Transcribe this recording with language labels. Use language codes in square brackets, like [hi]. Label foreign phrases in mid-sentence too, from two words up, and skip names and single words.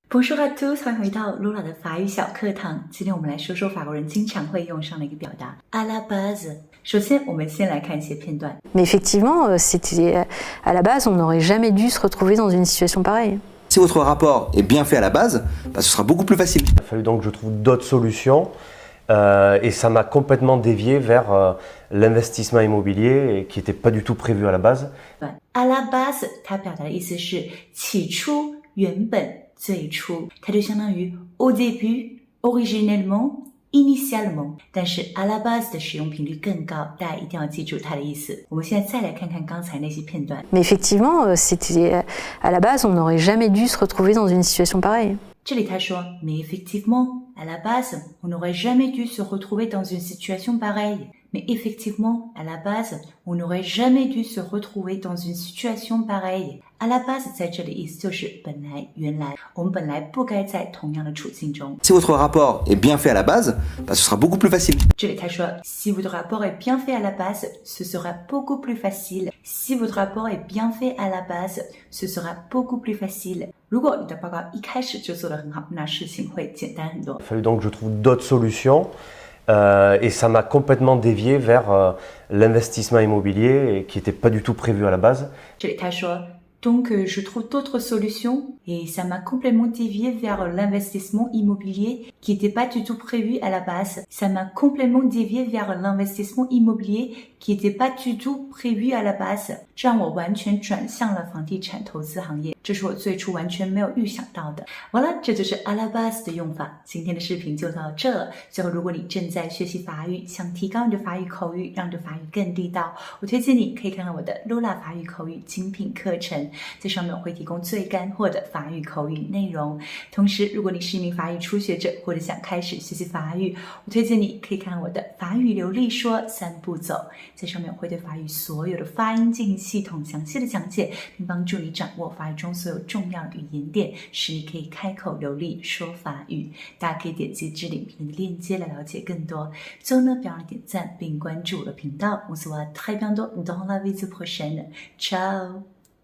[fr] Bonjour à tous， [zh] 欢迎回到 Lola 的法语小课堂。今天我们来说说法国人经常会用上的一个表达 [fr] à la base。 [zh] 首先，我们先来看一些片段。 [fr] Mais effectivement, c'était à la base, on n'aurait jamais dû se retrouver dans une situation pareille. Si votre rapport est bien fait à la base, ce sera beaucoup plus facile. Il a fallu donc que je trouve d'autres solutions et ça m'a complètement dévié vers l'investissement immobilier qui n'était pas du tout prévu à la base. À la base， [zh] 它表达的意思是起初、原本、最初，它就相当于 [fr] au début、originellement、initialement， [zh] 但是 [fr] à la base [zh] 的使用频率更高，大家一定要记住它的意思。我们现在再来看看刚才那些片段。 [fr] Mais effectivement, c'était à la base, on n'aurait jamais dû se retrouver dans une situation pareille. [zh] 这里他说 [fr] mais effectivement, à la base, on n'aurait jamais dû se retrouver dans une situation pareille. Mais effectivement, à la base, on n'aurait jamais dû se retrouver dans une situation pareille. À la base [zh] 在这里意思就是本来、原来，我们本来不该在同样的处境中。 [fr] Si votre rapport est bien fait à la base, ce sera beaucoup plus facile. [zh] 这里他说 [fr] si votre rapport est bien fait à la base, ce sera beaucoup plus facile. Si votre rapport est bien fait à la base, ce sera beaucoup plus facile. [zh] 如果你的报告一开始就做得很好，那事情会简单很多。 [fr] Il a fallu donc que je trouve d'autres solutions et ça m'a complètement dévié vers l'investissement immobilier qui n'était pas du tout prévu à la base. [zh] 这里他说 [fr] Donc, je trouve d'autres solutions et ça m'a complètement dévié vers l'investissement immobilier qui n'était pas du tout prévu à la base. Ça m'a complètement dévié vers l'investissement immobilier qui n'était pas du tout prévu à la base. [zh] 这让我完全转向了房地产投资行业，这是我最初完全没有预想到的。完了，这就是 [fr] à la base [zh] 的用法。今天的视频就到这了。最后，如果你正在学习法语，想提高你的法语口语，让你的法语更地道，我推荐你可以看看我的 Lola 法语口语精品课程。在上面我会提供最干货的法语口语内容。同时，如果你是一名法语初学者或者想开始学习法语，我推荐你可以看我的法语流利说3步走。在上面我会对法语所有的发音进行系统详细的讲解，并帮助你掌握法语中所有重要的语言点，使你可以开口流利说法语。大家可以点击置顶片的链接来了解更多。最后呢，别忘了点赞并关注我的频道。 [fr] On se voit très bientôt dans la vidéo prochaine. Ciao